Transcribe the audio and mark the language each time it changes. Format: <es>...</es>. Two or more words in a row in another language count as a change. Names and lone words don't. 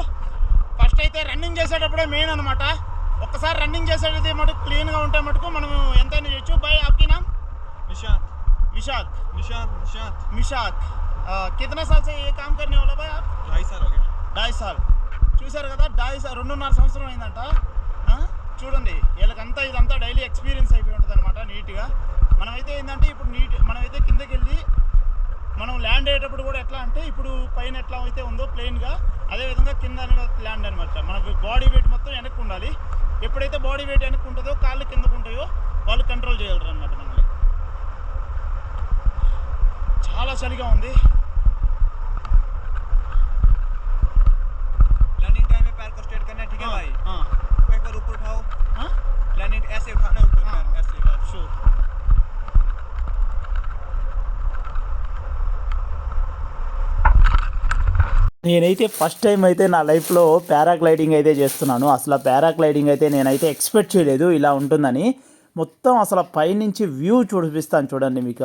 <te>ఫస్ట్ అయితే రన్నింగ్ చేసేటప్పుడే మెయిన్ అనమాట. ఒక్కసారి రన్నింగ్ చేసేది మటుకు క్లీన్ గా ఉంటే మటుకు మనం ఎంతైనా చేయొచ్చు.</te> <hi>బై आपकी नाम? निशात। कितना साल से ये काम करने वाला भाई आप? 2.5 साल हो गया।</hi> <te>2.5 साल చూసారు కదా, 2.5 సంవత్సరం అయిందంట. చూడండి వీళ్ళకంతా ఇదంతా</te> <en>daily experience</en> <te>అయిపోయి ఉంటుంది అనమాట నీట్గా. మనమైతే ఏంటంటే ఇప్పుడు మనమైతే కిందకి వెళ్ళి మనం ల్యాండ్ అయ్యేటప్పుడు కూడా ఎట్లా అంటే ఇప్పుడు పైన ఎట్లా అయితే ఉందో ప్లెయిన్గా అదేవిధంగా కింద ల్యాండ్ అనమాట. మనకు</te> <en>body weight</en> <te>మొత్తం వెనక్కి ఉండాలి. ఎప్పుడైతే</te> <en>body weight</en> <te>వెనక్కి ఉంటుందో కాళ్ళు కిందకు ఉంటాయో వాళ్ళు కంట్రోల్ చేయగలరు అనమాట మనల్ని. చాలా చలిగా ఉంది.</te> <en>learning time</en> <hi>में पैर को स्ट्रेट करना है, ठीक है भाई? हाँ, एक बार ऊपर उठाओ। हाँ, लर्निंग ऐसे उठाना है ऊपर, ऐसे शो.</hi> <te>నేనైతే</te> <en>first time</en> <te>అయితే నా లైఫ్లో పారాగ్లైడింగ్ అయితే చేస్తున్నాను. అసలు పారాగ్లైడింగ్ అయితే నేనైతే ఎక్స్పెక్ట్ చేయలేదు ఇలా ఉంటుందని. మొత్తం అసలు పైనుంచి వ్యూ చూపిస్తాను చూడండి మీకు.</te>